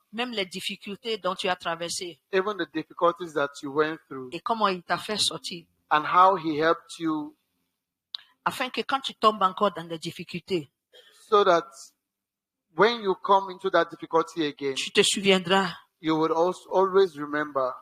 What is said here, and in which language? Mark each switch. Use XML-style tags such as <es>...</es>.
<fr>même les difficultés dont tu as traversé</fr> <en>even the difficulties that you went through</en> <fr>et comment il t'a fait sortir.</fr> <en>and how He helped you</en> <fr>Afin que quand tu tombes encore dans des difficultés,</fr> <en>so that when you come into that difficulty again,</en> <fr>tu te souviendras</fr> <en>you would also always remember</en>